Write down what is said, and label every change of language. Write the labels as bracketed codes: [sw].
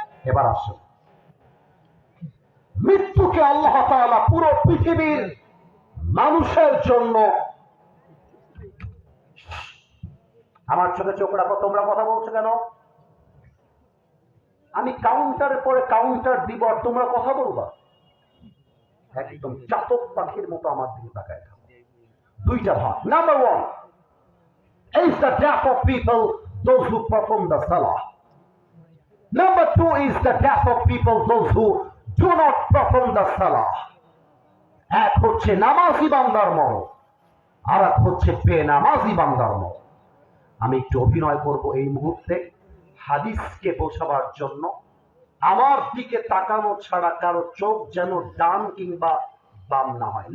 [bn] এবার আসুন, মৃত্যুকে আল্লাহ তাআলা পুরো পৃথিবীর মানুষের জন্য, আমার চোখে চোখ রাখো, তোমরা কথা বলছো কেন? আমি কাউন্টারের পরে কাউন্টার দিব আর তোমরা কথা বলবা? একদম চাতক পাখির মতো আমার দিকে তাকায় থাকো। দুইটা ভাগ। Number one [en] is the death of people, those who perform the salah. Number two is the death of people, those who do not perform the salah. [bn] এক হচ্ছে নামাজি বান্দার মরণ, আর এক হচ্ছে বেনামাজি বান্দার মরণ। আমি একটু অভিনয় করব এই মুহূর্তে হাদিসকে বোঝাবার জন্য। আমার দিকে তাকানো ছাড়া কারো চোখ যেন ডান কিংবা বাম না হয়।